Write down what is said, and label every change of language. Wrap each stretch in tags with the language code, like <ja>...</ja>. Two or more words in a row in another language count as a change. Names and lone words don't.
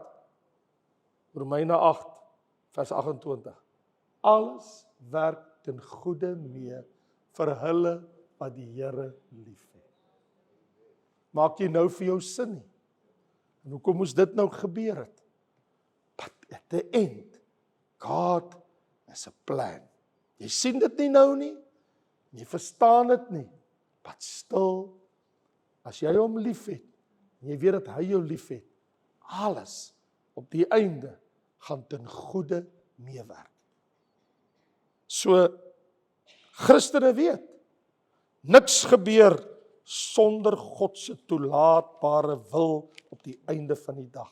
<af>Romeine 8 vers 28. Alles werk ten goeie mee vir hulle wat die Here liefhet. Maak jy nou vir jou sin nie? En hoekom moes dit nou gebeur het?</af> <en>But at the end, God has a plan.</en> <af>Jy sien dit nie nou nie, jy verstaan dit nie,</af> <en>but still,</en> <af>as jy hom liefhet, en jy weet dat hy jou liefhet, alles op die einde gaan ten goeie meewerk. So, Christene weet, niks gebeur sonder God se toelaatbare wil op die einde van die dag.</af>